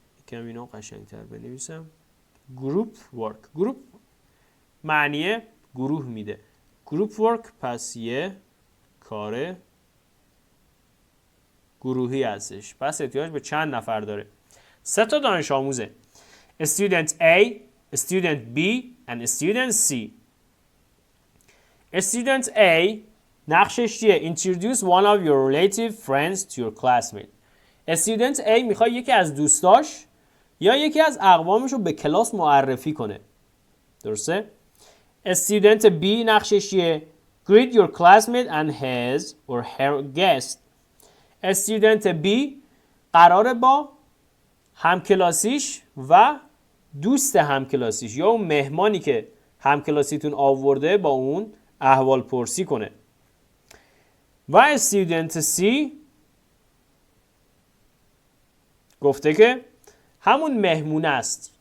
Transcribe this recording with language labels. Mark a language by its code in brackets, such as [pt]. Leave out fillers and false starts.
[fa] یکم اینو قشنگتر بنویسم. گروپ ورک. گروپ معنی گروه میده. گروپ ورک پس یه کار گروهی هستش. پس احتیاج به چند نفر داره. 3 تا دانش آموزه. [en] Student A, Student B and Student C. Student A [fa] نقشش چیه؟ [en] Introduce one of your relative friends to your classmate. [fa] Student A میخواد یکی از دوستاش یا یکی از اقوامش رو به کلاس معرفی کنه. درسته؟ [en] Student B [fa] نقشش چیه؟ [en] Greet your classmate and his or her guest. [fa] Student B قراره با همکلاسیش و دوست همکلاسیش یا اون مهمانی که همکلاسیتون آورده با اون احوال پرسی کنه. و Student C گفته که همون مهمون است.